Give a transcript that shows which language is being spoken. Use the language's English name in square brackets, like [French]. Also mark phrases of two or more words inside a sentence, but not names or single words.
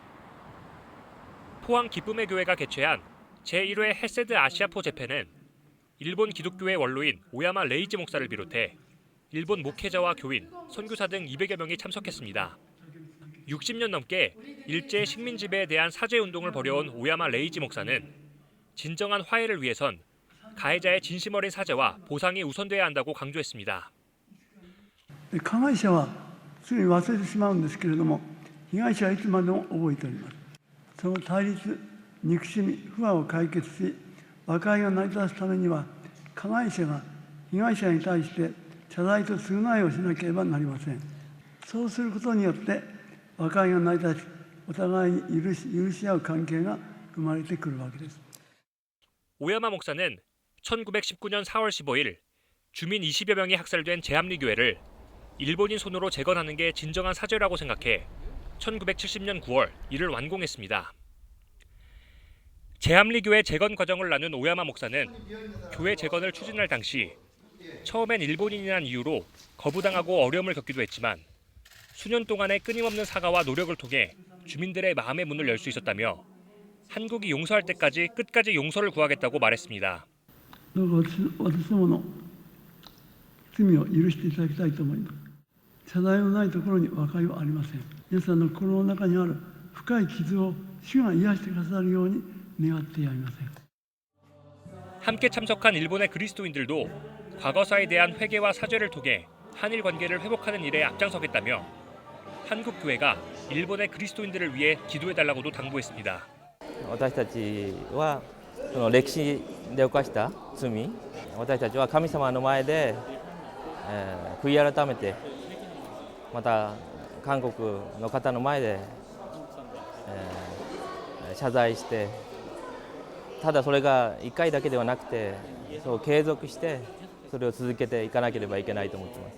[Korean] 포항 기쁨의 교회가 개최한 제1회 헤세드 아시아포 재팬은 일본 기독교의 원로인 오야마 레이지 목사를 비롯해 일본 목회자와 교인, 선교사 등 200여 명이 참석했습니다. 60년 넘게 일제 식민 지배에 대한 사죄 운동을 벌여온 오야마 레이지 목사는 진정한 화해를 위해선 가해자의 진심 어린 사죄와 보상이 우선돼야 한다고 강조했습니다. [Japanese] 加害者はすぐに忘れてしまうんですけれども、被害者はいつまでも覚えております。その対立、憎しみ、不和を解決し、和解が成り立つためには、加害者が被害者に対して謝罪と償いをしなければなりません。そうすることによって、和解が成り立ち、お互いに許し合う関係が生まれてくるわけです。 [Korean] 오야마 목사는 1919년 4월 15일 주민 20여 명이 학살된 제합리교회를 일본인 손으로 재건하는 게 진정한 사죄라고 생각해 1970년 9월 이를 완공했습니다. 제합리교회 재건 과정을 나눈 오야마 목사는 교회 재건을 추진할 당시 처음엔 일본인이란 이유로 거부당하고 어려움을 겪기도 했지만 수년 동안의 끊임없는 사과와 노력을 통해 주민들의 마음의 문을 열 수 있었다며 한국이 용서할 때까지 끝까지 용서를 구하겠다고 말했습니다. [Japanese] どうか私どもの罪を許していただきたいと思います。謝罪のないところに和解はありません。皆さんの心の中にある深い傷を主が癒してくださるように願ってやみません。 [Korean] 함께 참석한 일본의 그리스도인들도 과거사에 대한 회개와 사죄를 통해 한일 관계를 회복하는 일에 앞장서겠다며 한국 교회가 일본의 그리스도인들을 위해 기도해달라고도 당부했습니다. [Japanese] 私たちはその歴史で犯した罪、私たちは神様の前で、悔い改めて、また韓国の方の前で、謝罪して、ただそれが1回だけではなくて、そう継続してそれを続けていかなければいけないと思っています。